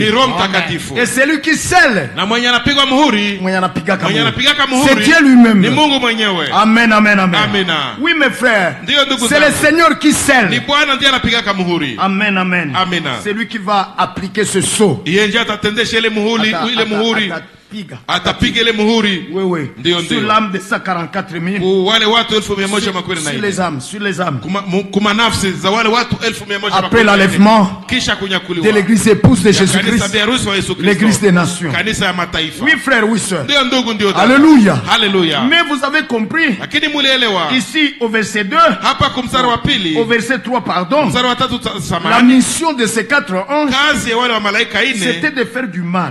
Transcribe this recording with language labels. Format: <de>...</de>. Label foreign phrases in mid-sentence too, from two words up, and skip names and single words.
<fr>Et c'est lui qui scelle. C'est Dieu lui-même. Amen. Oui, mes frères, c'est le Seigneur qui scelle. Amen. C'est lui qui va appliquer ce sceau.</fr> <sw>atapiga ile muhuri.</sw> <fr>Sur l'âme de 144 000.</fr> <sw>Wale watu 1144.</sw> <fr>Sur les âmes, sur les âmes.</fr> <sw>Kuma nafsi za wale watu 1144.</sw> <fr>Après l'enlèvement de l'église épouse de Jésus-Christ, l'église des nations. Oui frère, oui sœur. Alléluia. Alléluia. Mais vous avez compris. Ici au verset 2. Au verset 3 pardon. La mission de ces 4 anges, c'était de faire du mal.</fr>